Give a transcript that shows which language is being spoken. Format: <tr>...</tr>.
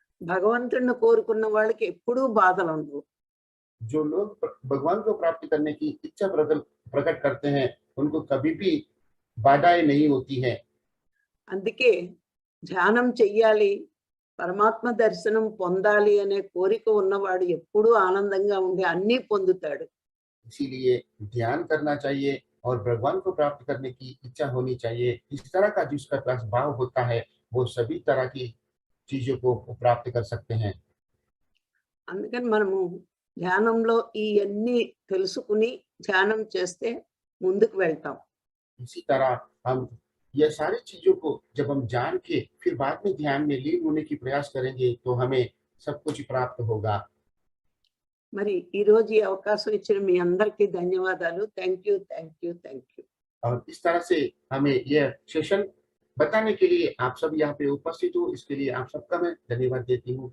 <te>భగవంతుడిని కోరుకున్న వాళ్ళకి ఎప్పుడూ బాధలు ఉండవు.</te> <hi>जो लोग भगवान को प्राप्त करने की इच्छा प्रकट करते हैं, उनको कभी भी बाधाएं नहीं होती है।</hi> <te>అందుకే ధ్యానం చెయ్యాలి, పరమాత్మ దర్శనం పొందాలి అనే కోరిక ఉన్నవాడు ఎప్పుడూ ఆనందంగా ఉండి అన్నీ పొందుతాడు.</te> <hi>इसीलिए ध्यान करना चाहिए और भगवान को प्राप्त करने की इच्छा होनी चाहिए। इस तरह का जिसका पास भाव होता है, वो सभी तरह की चीजों को प्राप्त कर सकते हैं।</hi> <te>అందుకని మనము ధ్యానంలో ఇవన్నీ తెలుసుకుని ధ్యానం చేస్తే ముందుకు వెళ్తాం.</te> <hi>इसी तरह हम यह सारी चीजों को जब हम जान के फिर बाद में ध्यान में लीन होने की प्रयास करेंगे, तो हमें सब कुछ प्राप्त होगा।</hi> <te>మరి ఈ రోజు ఈ అవకాశం ఇచ్చిన మీ అందరికీ ధన్యవాదాలు.</te> <en>Thank you, thank you, thank you.</en> <hi>और इस तरह से हमें यह सेशन बताने के लिए आप सब यहाँ पे उपस्थित हो, इसके लिए आप सबका मैं धन्यवाद देती हूँ।</hi>